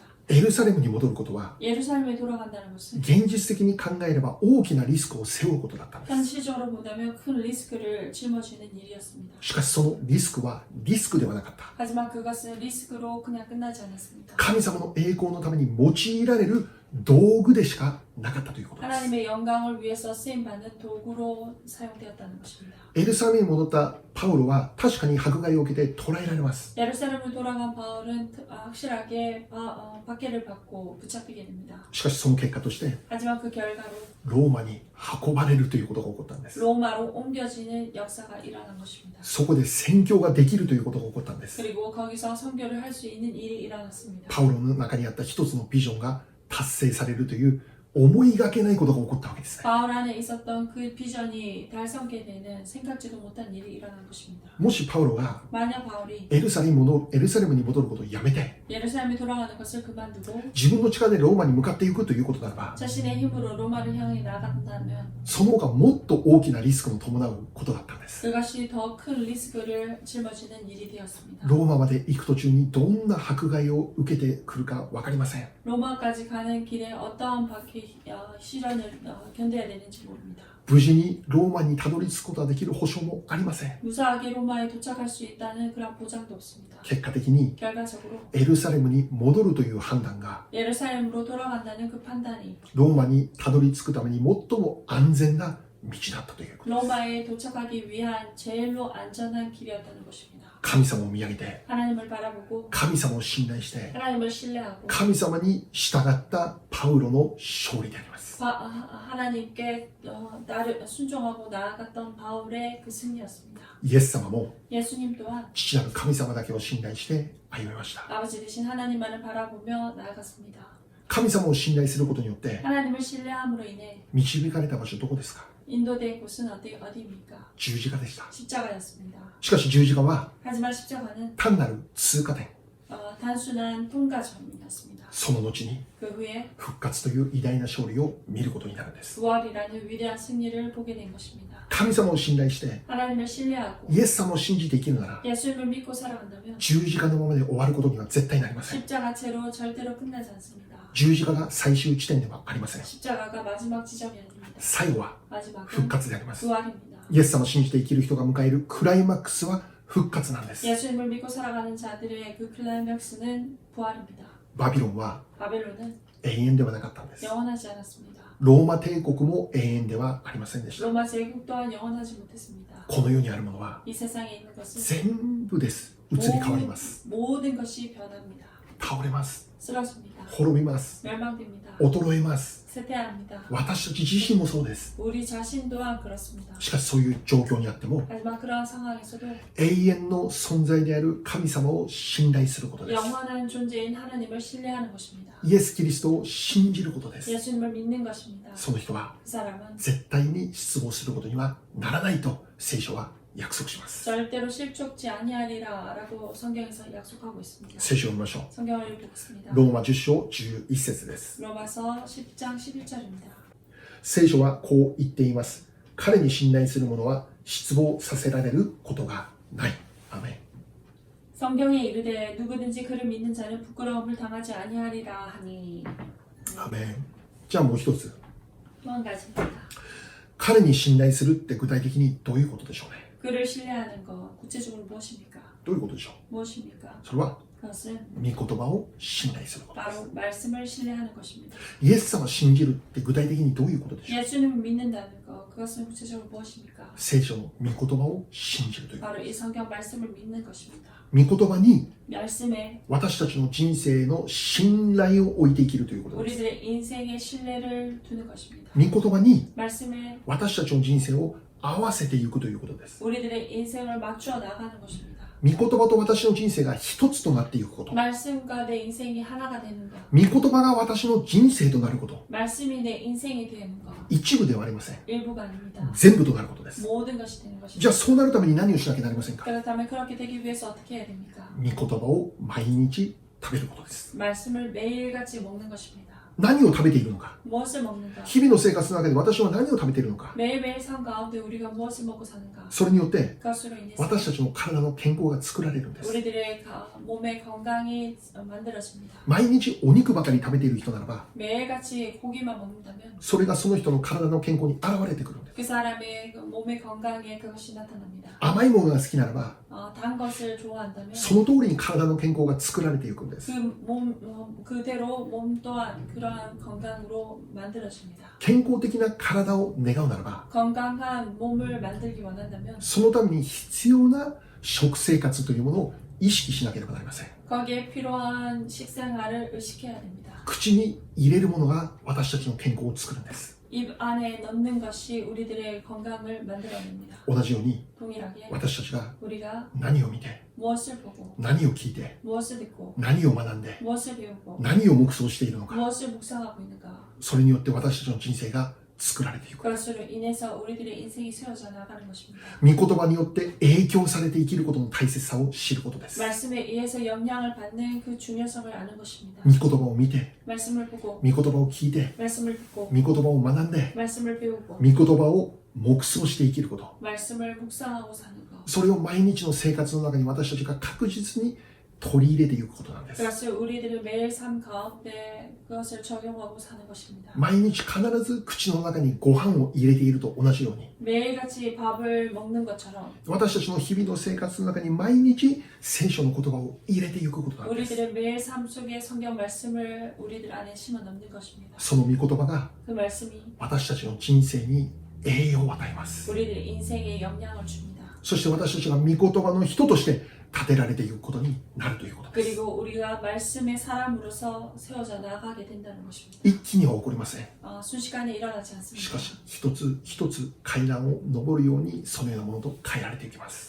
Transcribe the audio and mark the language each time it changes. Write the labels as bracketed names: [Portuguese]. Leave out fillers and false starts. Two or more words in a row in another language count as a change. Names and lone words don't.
[Japanese] エルサレムに戻ることは [Korean] 예루살렘에 돌아간다는 것은 [Japanese] 現実的に考えれば大きなリスクを背負うことだったんです。 [Korean] 현실적으로 본다면 큰 리스크를 짊어지는 일이었습니다. [Japanese] しかしそのリスクはリスクではなかった。 [Korean] 하지만 그것은 리스크로 그냥 끝나지 않았습니다. [Japanese] 神様の栄光のために用いられる道具でしかなかったということです。 [Korean] 하나님의 영광을 위해서 쓰임받는 도구로 사용되었다는 것입니다. [Japanese] エルサレムに戻ったパウロは確かに迫害を受けて捕らえられます。 [Korean] 예루살렘으로 돌아간 바울은 확실하게 박해를 받고 붙잡히게 됩니다. [Japanese] しかしその結果として [Korean] 하지만 그 결과로 [Japanese] ローマに運ばれるということが起こったんです。 [Korean] 로마로 옮겨지는 역사가 일어난 것입니다. [Japanese] そこで宣教ができるということが起こったんです。 [Korean] 그리고 거기서 선교를 할 수 있는 일이 일어났습니다. [Japanese] パウロの中にあった一つのビジョンが達成されるという思いがけないことが起こったわけですね。 [Korean] 바울 안에 있었던 그 비전이 달성게 되는 생각지도 못한 일이 일어난 것입니다. [Japanese] もしパウロが [Korean] 만약 바울이 [Japanese] エルサレムに戻ることをやめて [Korean] 예루살렘에 돌아가는 것을 그만두고 [Japanese] 自分の力でローマに向かっていくということならば [Korean] 자신의 힘으로 로마를 향해 나간다면 [Japanese] その方がもっと大きなリスクの伴うことだったんです。 [Korean] 그것이 더 큰 리스크를 짊어지는 일이 되었습니다. [Japanese] ローマまで行く途中にどんな迫害を受けてくるか分かりません。 [Korean] 로마까지 가는 길에 어떠한 시련을 견뎌야 되는지 모릅니다. [Japanese] 無事にローマにたどり着くことができる保証もありません。 [Korean] 무사하게 로마에 도착할 수 있다는 그런 보장도 없습니다. [Japanese] 結果的に [Korean] 결과적으로 [Japanese] エルサレムに戻るという判断が [Korean] 예루살렘으로 돌아간다는 그 판단이 [Japanese] ローマにたどり着くために最も安全な道だったということです。 [Korean] 로마에 도착하기 위한 제일로 안전한 길이었다는 것입니다. [Japanese] 神様を見上げて [Korean] 하나님을 바라보고 [Japanese] 神様を信頼して [Korean] 하나님을 신뢰하고 [Japanese] 神様に従ったパウロの勝利であります。 [Korean] 하나님께 나를 순종하고 나아갔던 바울의 그 승리였습니다. [Japanese] イエス様も [Korean] 예수님 또한 [Japanese] 父なる神様だけを信頼して歩みました。 [Korean] 아버지 되신 하나님만을 바라보며 나아갔습니다. [Japanese] 神様を信頼することによって [Korean] 하나님을 신뢰함으로 인해 [Japanese] 導かれた場所どこですか？ [Korean] 인도된 곳은 어디입니까? [Japanese] 十字架でした。 [Korean] 십자가였습니다. [Japanese] しかし十字架は [Korean] 하지만 십자가는 [Japanese] 単なる通過点、 [Korean] 단순한 통과점이었습니다. [Japanese] その後に [Korean] 그 후에 [Japanese] 復活という偉大な勝利を見ることになるんです。 [Korean] 부활이라는 위대한 승리를 보게 된 것입니다. [Japanese] 神様を信頼して [Korean] 하나님을 신뢰하고 [Japanese] イエス様を信じて生きるなら [Korean] 예수님을 믿고 살아간다면 [Japanese] 十字架のままで終わることには絶対なりません。 [Korean] 십자가체로 절대로 끝나지 않습니다. [Japanese] 十字架が最終地点ではありません。 [Korean] 십자가가 마지막 지점이 아닙니다. [Japanese] 最後は [Korean] 마지막은 [Japanese] 復活であります。 [Korean] 부활입니다. [Japanese] イエス様を信じて生きる人が迎えるクライマックスは復活なんです。 [Korean] 예수님을 믿고 살아가는 자들의 그 클라이맥스는 부활입니다. [Japanese] バビロンは [Korean] 바벨론은 [Japanese] 永遠ではなかったんです。 [Korean] 영원하지 않았습니다. [Japanese] ローマ帝国も永遠ではありませんでした。 [Korean] 로마 제국 또한 영원하지 못했습니다. [Japanese] この世にあるものは [Korean] 이 세상에 있는 것은 [Japanese] 全部です。移り変わります。 [Korean] 모든 것이 변합니다. [Japanese] 倒れます。 [Korean] 쓰러집니다. [Japanese] 滅びます。 [Korean] 멸망됩니다. [Japanese] 衰えます。 [Korean] 쇠퇴합니다. [Japanese] 私たち自身もそうです。 [Korean] 우리 자신 또한 그렇습니다. [Japanese] しかしそういう状況にあっても [Korean] 하지만 그러한 상황에서도 [Japanese] 永遠の存在である神様を信頼することです。 [Korean] 영원한 존재인 하나님을 신뢰하는 것입니다. [Japanese] イエス・キリストを信じることです。 [Korean] 예수님을 믿는 것입니다. [Japanese] その人は [Korean] 그 사람은 [Japanese] 絶対に失望することにはならないと聖書は約束します。 [Korean] 절대로 실족지 아니하리라 라고 성경에서 약속하고 있습니다. [Japanese] 聖書を見ましょう。 [Korean] 성경을 읽겠습니다. [Japanese] ローマ10章11節です。 [Korean] 로마서 10장 11절입니다. [Japanese] 聖書はこう言っています。彼に信頼する者は失望させられることがない。アメン。 [Korean] 성경에 이르되 누구든지 그를 믿는 자는 부끄러움을 당하지 아니하리라 하니. [Japanese] アメン。じゃあもう一つ。 [Korean] 또 한 가지입니다. [Japanese] 彼に信頼するって具体的にどういうことでしょうね。 [Korean] 그를 신뢰하는 것 구체적으로 무엇입니까? [Japanese] どういうことでしょう。 [Korean] 무엇입니까? [Japanese] それは [Korean] 그것은 [Japanese] 御言葉を信頼することです。 [Korean] 바로 말씀을 신뢰하는 것입니다. [Japanese] イエス様を信じるって具体的にどういうことでしょう。 [Korean] 예수님을 믿는다는 것 그것은 구체적으로 무엇입니까? [Japanese] 聖書の御言葉を信じるという。 [Korean] 바로 이 성경 말씀을 믿는 것입니다. [Japanese] 御言葉に [Korean] 말씀에 [Japanese] 私たちの人生の信頼を置いて生きるということです。 [Korean] 우리들의 인생에 신뢰를 두는 것입니다. [Japanese] 御言葉に [Korean] 말씀에 [Japanese] 私たちの人生を合わせていくということです。 [Korean] 우리들의 인생을 맞추어 나가는 것입니다. [Japanese] 御言葉と私の人生が一つとなっていくこと。 [Korean] 말씀과 내 인생이 하나가 되는 것. [Japanese] 御言葉が私の人生となること。 [Korean] 말씀이 내 인생이 되는 것. [Japanese] 一部ではありません。 [Korean] 일부가 아닙니다. [Japanese] 全部となることです。 [Korean] 모든 것이 되는 것입니다. [Japanese] じゃあそうなるために何をしなきゃなりませんか。 [Korean] 그렇다면 그렇게 되기 위해서 어떻게 해야 됩니까? [Japanese] 御言葉を毎日食べることです。 [Korean] 말씀을 매일같이 먹는 것입니다. [Japanese] 何を食べているのか。 [Korean] 무엇을 먹는가? [Japanese] 日々の生活の中で私は何を食べているのか。 [Korean] 매일매일 삶 가운데 우리가 무엇을 먹고 사는가? [Japanese] それによって [Korean] 그것으로 인해서 [Japanese] 私たちの体の健康が作られるんです。 [Korean] 우리들의 몸의 건강이 만들어집니다. [Japanese] 毎日お肉ばかり食べている人ならば [Korean] 매일같이 고기만 먹는다면 [Japanese] それがその人の体の健康に現れてくるんです。 [Korean] 그 사람의 그 몸의 건강에 그것이 나타납니다. [Japanese] 甘いものが好きならば [Korean] 단 것을 좋아한다면 [Japanese] その通りに体の健康が作られていくんです。 [Korean] 그대로 몸 또한 그러한 건강으로 만들어집니다. [Japanese] 健康的な体を願うならば [Korean] 건강한 몸을 만들기 원한다면 [Japanese] そのために必要な食生活というものを意識しなければなりません。 [Korean] 거기에 필요한 식생활을 의식해야 됩니다. [Japanese] 口に入れるものが私たちの健康を作るんです。 [Korean] 입 안에 넣는 것이 우리들의 건강을 만들어냅니다. [Japanese] 同じように [Korean] 동일하게 [Japanese] 私たちが [Korean] 우리가 [Japanese] 何を見て [Korean] 무엇을 보고 [Japanese] 何を聞いて [Korean] 무엇을 듣고 [Japanese] 何を学んで [Korean] 무엇을 배우고 [Japanese] 何を黙想しているのか、 [Korean] 무엇을 묵상하고 있는가. [Japanese] それによって私たちの人生が作られていく。 [Korean] 그것으로 인해서 우리들의 인생이 세워져 나가는 것입니다. [Japanese] 御言葉によって影響されて生きることの大切さを知ることです。 [Korean] 말씀에 의해서 영향을 받는 그 중요성을 아는 것입니다. [Japanese] 御言葉を見て、 [Korean] 말씀을 보고 [Japanese] 御言葉を聞いて、 [Korean] 말씀을 듣고 [Japanese] 御言葉を学んで、 [Korean] 말씀을 배우고 [Japanese] 御言葉を黙想して生きること。 [Korean] 말씀을 묵상하고 사는 것. [Japanese] それを毎日の生活の中に私たちが確実に取り入れていくことなんです。 [Korean] 그것을 우리들의 매일 삶 가운데 그것을 적용하고 사는 것입니다. [Japanese] 毎日必ず口の中にご飯を入れていると同じように、 [Korean] 매일같이 밥을 먹는 것처럼 [Japanese] 私たちの日々の生活の中に毎日聖書の言葉を入れていくことなんです。 [Korean] 우리들의 매일 삶 속에 성경 말씀을 우리들 안에 심어 넣는 것입니다. [Japanese] その御言葉が [Korean] 그 말씀이 [Japanese] 私たちの人生に栄養を与えます。 [Korean] 우리들의 인생에 영향을 줍니다. [Japanese] そして私たちが御言葉の人として立てられていくことになるということです。 [Korean] 그리고 우리가 말씀의 사람으로서 세워져 나가게 된다는 것입니다. [Japanese] 一気には起こりません。 [Korean] 순식간에 일어나지 [Japanese] し [Korean] 않습니다. [Japanese] かし一つ一つ階段を上るようにそのようなものと変えられていきます。